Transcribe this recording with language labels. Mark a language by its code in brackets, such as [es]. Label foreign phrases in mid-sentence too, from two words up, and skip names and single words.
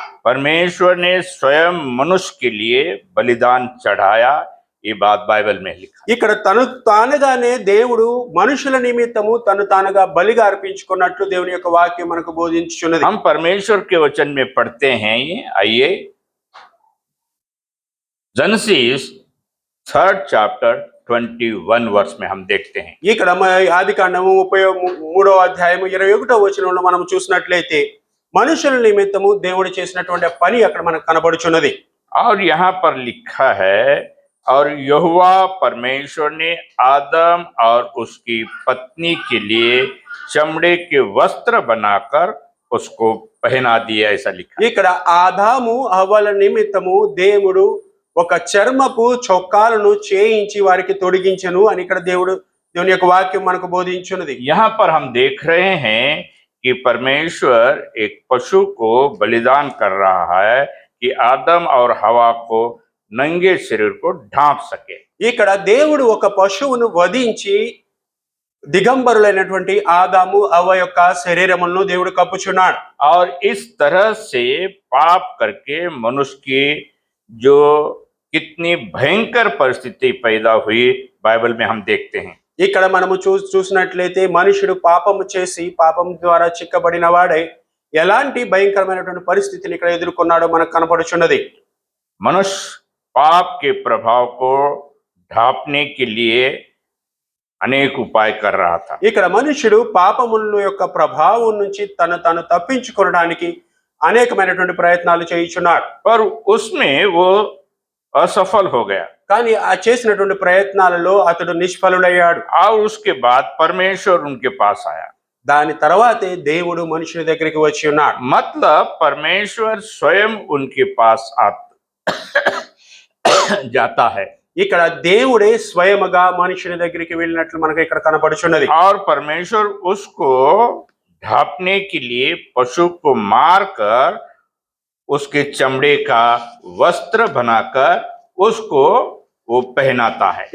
[hi] परमेश्वर ने स्वयं मनुष्य के लिए बलिदान चढ़ाया, ये बात बाइबल में लिखा। [te] ఇక్కడ తను తానుగానే దేవుడు మనుషుల నిమిత్తము తను తానుగా బలిగా అర్పించుకున్నట్లు దేవుని యొక్క వాక్యం మనకు బోధించుచున్నది. [hi] हम परमेश्वर के वचन में पढ़ते हैं, आइए जेनेसिस 3rd chapter 21 वर्ष में हम देखते हैं। [te] ఇక్కడ ఆది కాండము 33వ అధ్యాయము 21వ వచనంలో మనం చూసినట్లయితే మనుషుల నిమిత్తము దేవుడు చేసినటువంటి పని అక్కడ మనకు కనబడుచున్నది. [hi] और यहाँ पर लिखा है, और यहोवा परमेश्वर ने आदम और उसकी पत्नी के लिए चमड़े के वस्त्र बनाकर उसको पहना दिया, ऐसा लिखा। [te] ఇక్కడ ఆదాము హవ్వల నిమిత్తము దేవుడు ఒక చర్మపు చొక్కాలను చేయించి వారికి తొడిగించెను అని ఇక్కడ దేవుని యొక్క వాక్యం మనకు బోధించున్నది. [hi] यहाँ पर हम देख रहे हैं कि परमेश्वर एक पशु को बलिदान कर रहा है कि आदम और हवा को नंगे शरीर को ढांप सके। [te] ఇక్కడ దేవుడు ఒక పశువును వధించి దిగంబరులైనటువంటి ఆదాము హవ్వ యొక్క శరీరములను దేవుడు కప్పుచున్నాడు. [hi] और इस तरह से पाप करके मनुष्य की जो कितनी भयंकर परिस्थिति पैदा हुई, बाइबल में हम देखते हैं। [te] ఇక్కడ మనము చూసినట్లయితే మనుషుడు పాపము చేసి పాపం ద్వారా చిక్కబడిన వాడై ఎలాంటి భయంకరమైనటువంటి పరిస్థితిని ఇక్కడ ఎదుర్కొన్నాడో మనకు కనపడుచున్నది. [hi] मनुष्य पाप के प्रभाव को ढांपने के लिए अनेक उपाय कर रहा था। [te] ఇక్కడ మనుషుడు పాపముల యొక్క ప్రభావం నుంచి తను తప్పించుకోవడానికి అనేకమైనటువంటి ప్రయత్నాలు చేయుచున్నాడు. [hi] पर उसमें वो असफल हो गया, [te] కానీ ఆ చేసినటువంటి ప్రయత్నాలలో అతడు నిష్ఫలుడయ్యాడు. [hi] और उसके बाद परमेश्वर उनके पास आया। [te] దాని తర్వాతే దేవుడు మనుషుని దగ్గరికి వచ్చి ఉన్నాడు. [hi] मतलब परमेश्वर स्वयं उनके पास जाता है। [te] ఇక్కడ దేవుడే స్వయముగా మనుషుని దగ్గరికి వెళ్ళినట్లు మనకు ఇక్కడ కనపడుచున్నది. [hi] और परमेश्वर उसको ढांपने के लिए पशु को मारकर उसके चमड़े का वस्त्र बनाकर उसको वो पहनाता है।